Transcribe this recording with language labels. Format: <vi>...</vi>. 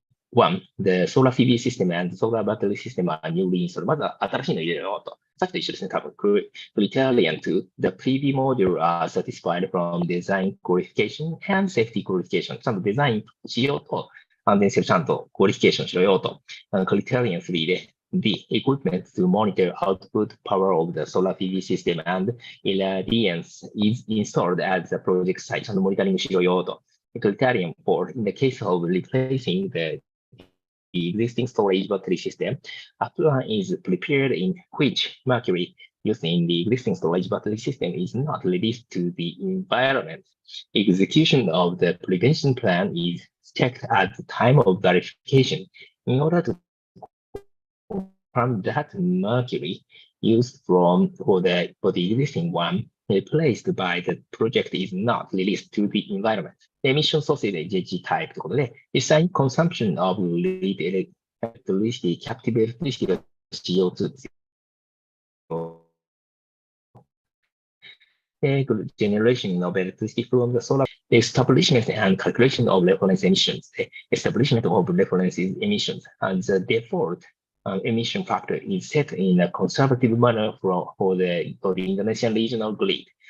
<en>One, the solar PV system and solar battery system are newly installed.</en> <ja>まずは新しいの入れるよと。さっきと一緒ですね、多分。</ja> <en>Criterion 2, the PV module are satisfied from design qualification and safety qualification.</en> <ja>ちゃんとデザインしようと、安全性をちゃんとクオリフィケーションしろよと。</ja> <en>Criterion 3で、the equipment to monitor output power of the solar PV system and irradiance is installed at the project site.</en> <ja>ちゃんとモニタリングしろよと。</ja> <en>Criterion 4, in the case of replacing the existing storage battery system, a plan is prepared in which mercury used in the existing storage battery system is not released to the environment. Execution of the prevention plan is checked at the time of verification in order to confirm that mercury used for the existing one replaced by the project is not released to the environment.</en> <ja>エミッションソースで GHG タイプということで、実際に</ja> <en>consumption of electricity, captive electricity</en> <ja>が CO2 ですよ。</ja> <en>Generation of electricity from the solar establishment and calculation of reference emissions. The establishment of reference emissions and the default emission factor is set in a conservative manner for the Indonesian regional grid.</en>